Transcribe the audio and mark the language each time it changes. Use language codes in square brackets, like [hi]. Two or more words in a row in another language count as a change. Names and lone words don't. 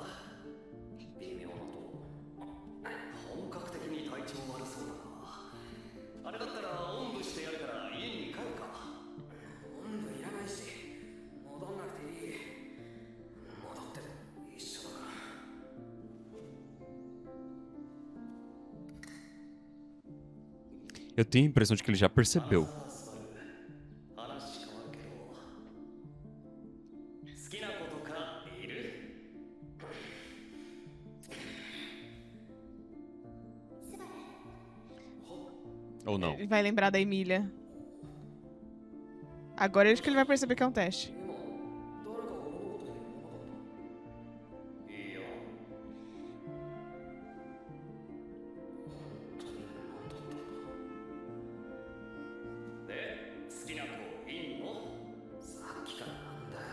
[ja] 微妙なとこ。本格的に体調悪そうだな。あれだったらおんぶしてやるから家に帰るか。おんぶいらないし、戻んなくていい。戻っても一緒だから。 [pt] Eu tenho a impressão de que ele já percebeu. [ja] 話変わるけど、好きな子とかいる？ [pt] Ou não. Ele vai lembrar da Emília. Agora eu acho que ele vai perceber que é um teste. [ja] いいよ。で、好きな子いんの？さっきからなんだよ。